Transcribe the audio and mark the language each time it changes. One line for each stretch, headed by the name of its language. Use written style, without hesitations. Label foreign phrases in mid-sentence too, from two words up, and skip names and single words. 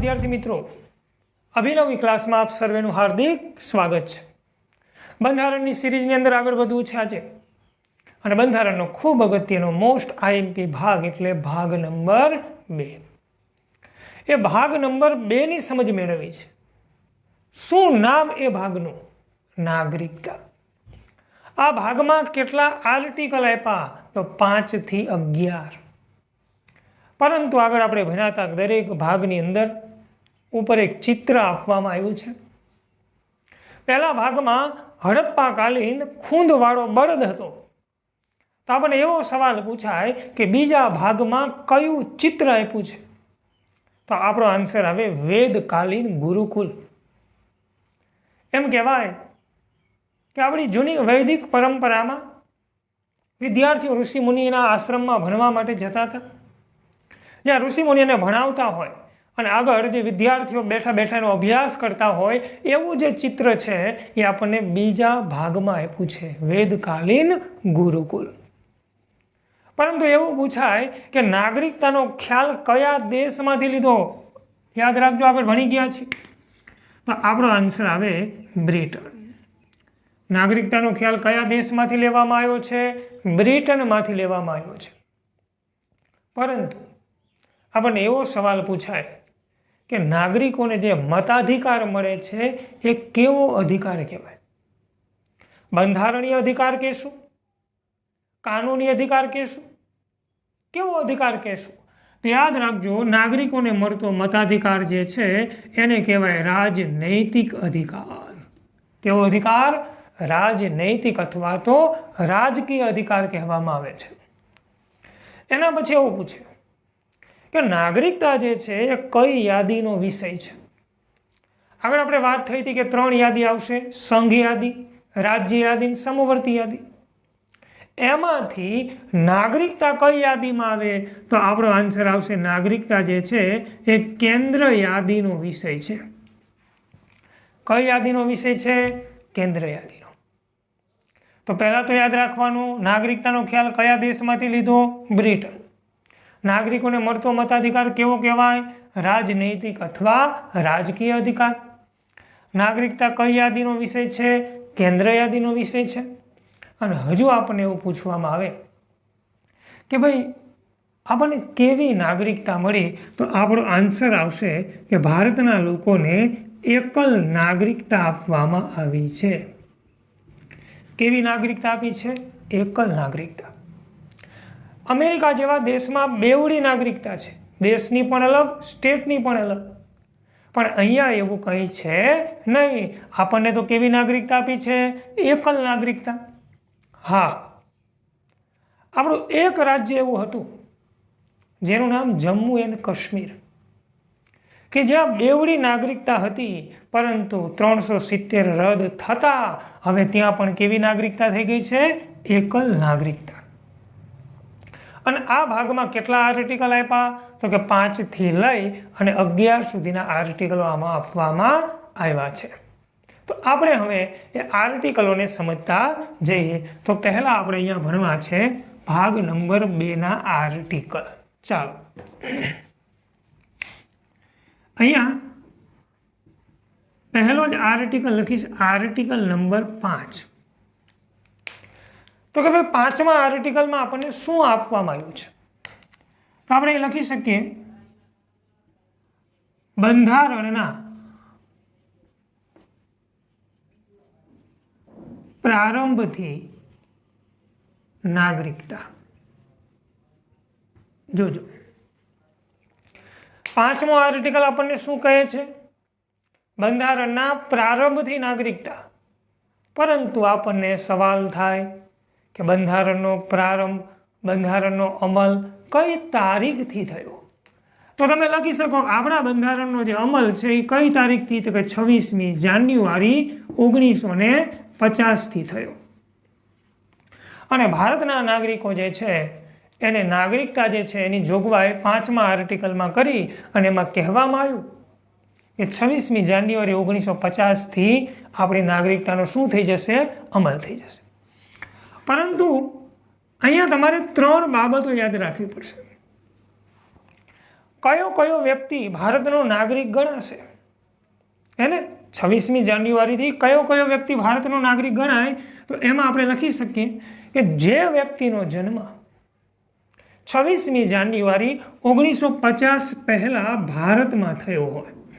Gujarati: મિત્રો, અભિનવી ક્લાસમાં આપ સર્વેનું હાર્દિક સ્વાગત છે। બંધારણની સીરીઝની અંદર આગળ વધવું છે આજે અને બંધારણનો ખૂબ અગત્યનો
English: most IMP
Gujarati: ભાગ એટલે ભાગ નંબર 2। એ ભાગ નંબર 2 ની સમજ મેળવી છે। શું નામ એ ભાગનું? નાગરિકતા। આ ભાગમાં કેટલા આર્ટિકલ આપ્યા? તો 5 થી 11। પરંતુ આગળ આપણે ભણ્યા'તા દરેક ભાગની અંદર ઉપર એક ચિત્ર આપવામાં આવ્યું છે। પહેલા ભાગમાં હડપ્પાકાલીન ખૂંધવાળો બળદ હતો, તો આપણે એવો સવાલ પૂછાય કે બીજા ભાગમાં કયું ચિત્ર આપ્યું છે? તો આપણો આન્સર આવે વેદકાલીન ગુરુકુળ। એમ કહેવાય કે આપણી જૂની વૈદિક પરંપરામાં વિદ્યાર્થીઓ ઋષિ મુનિના આશ્રમમાં ભણવા માટે જતા હતા। જ્યાં ઋષિ મુનિને ભણાવતા હોય અને આગળ જે વિદ્યાર્થીઓ બેઠા બેઠાનો અભ્યાસ કરતા હોય એવું જે ચિત્ર છે એ આપણે બીજા ભાગમાં આપ્યું છે, વેદકાલીન ગુરુકુળ। પરંતુ એવું પૂછાય કે નાગરિકતાનો ખ્યાલ કયા દેશમાંથી લીધો? યાદ રાખજો, આગળ ભણી ગયા છે। તો આપણો આન્સર આવે બ્રિટન। નાગરિકતાનો ખ્યાલ કયા દેશમાંથી લેવામાં આવ્યો છે? બ્રિટનમાંથી લેવામાં આવ્યો છે। પરંતુ આપણે એવો સવાલ પૂછાય કે નાગરિકોને જે મતાધિકાર મળે છે એ કેવો અધિકાર કહેવાય? બંધારણીય અધિકાર કહેશું, કાનૂની અધિકાર કહેશું, કેવો અધિકાર કહેશું? તો યાદ રાખજો, નાગરિકોને મળતો મતાધિકાર જે છે એને કહેવાય રાજનૈતિક અધિકાર। કેવો અધિકાર? રાજનૈતિક અથવા તો રાજકીય અધિકાર કહેવામાં આવે છે। એના પછી એવું પૂછે કે નાગરિકતા જે છે એ કઈ યાદીનો વિષય છે? આગળ આપણે વાત થઈ હતી કે 3 યાદી આવશે, સંઘ યાદી, રાજ્ય યાદી, સમવર્તી યાદી। એમાંથી નાગરિકતા કઈ યાદીમાં આવે? તો આપણો આન્સર આવશે નાગરિકતા જે છે એ કેન્દ્ર યાદીનો વિષય છે। કઈ યાદીનો વિષય છે? કેન્દ્ર યાદીનો। તો પહેલા તો યાદ રાખવાનું, નાગરિકતાનો ખ્યાલ કયા દેશમાંથી લીધો? બ્રિટન। નાગરિકોને મળતો મતાધિકાર કેવો કહેવાય? રાજનૈતિક અથવા રાજકીય અધિકાર। નાગરિકતા કઈ યાદીનો વિષય છે? કેન્દ્ર યાદીનો વિષય છે। અને હજુ આપણે એવું પૂછવામાં આવે કે ભાઈ આપણે કેવી નાગરિકતા મળી? તો આપણો આન્સર આવશે કે ભારતના લોકોને એકલ નાગરિકતા આપવામાં આવી છે। કેવી નાગરિકતા આપી છે? એકલ નાગરિકતા। અમેરિકા જેવા દેશમાં બેવડી નાગરિકતા છે, દેશની પણ અલગ, સ્ટેટની પણ અલગ। પણ અહીંયા એવું કંઈ છે નહીં। આપણને તો કેવી નાગરિકતા આપી છે? એકલ નાગરિકતા। હા, આપણું એક રાજ્ય એવું હતું જેનું નામ જમ્મૂ એન્ડ કાશ્મીર, કે જ્યાં બેવડી નાગરિકતા હતી, પરંતુ 370 રદ થતા હવે ત્યાં પણ કેવી નાગરિકતા થઈ ગઈ છે? એકલ નાગરિકતા। અને આ ભાગમાં કેટલા આર્ટિકલ આપ્યા? તો કે 5 થી લઈ અને 11 સુધીના આર્ટિકલો આમાં આપવામાં આવ્યા છે। તો આપણે હવે એ આર્ટિકલોને સમજતા જઈએ। તો પહેલા આપણે અહીંયા ભણવા છે ભાગ નંબર 2 ના આર્ટિકલ। ચાલો અહીંયા પહેલો જ આર્ટિકલ લખીશ, આર્ટિકલ નંબર 5। તો કે ભાઈ 5મા આર્ટિકલમાં આપણને શું આપવામાં આવ્યું છે? તો આપણે લખી શકીએ બંધારણના પ્રારંભથી નાગરિકતા। જોજો 5મો આર્ટિકલ આપણને શું કહે છે? બંધારણના પ્રારંભથી નાગરિકતા। પરંતુ આપણને સવાલ થાય કે બંધારણનો પ્રારંભ, બંધારણનો અમલ કઈ તારીખથી થયો? તો તમે લખી શકો આપણા બંધારણનો જે અમલ છે એ કઈ તારીખથી? તો કે 26મી જાન્યુઆરી 1950 થી થયો। અને ભારતના નાગરિકો જે છે એને નાગરિકતા જે છે એની જોગવાઈ 5મા આર્ટિકલમાં કરી અને એમાં કહેવામાં આવ્યું કે 26મી જાન્યુઆરી 1950 થી આપણી નાગરિકતાનો શું થઈ જશે? અમલ થઈ જશે। પરંતુ અહીંયા તમારે 3 બાબતો યાદ રાખવી પડશે। કયો કયો વ્યક્તિ ભારતનો નાગરિક ગણાશે? હે ને, 26મી જાન્યુઆરીથી કયો કયો વ્યક્તિ ભારતનો નાગરિક ગણાય? તો એમાં આપણે લખી શકીએ કે જે વ્યક્તિનો જન્મ 26મી જાન્યુઆરી 1950 પહેલા ભારતમાં થયો હોય.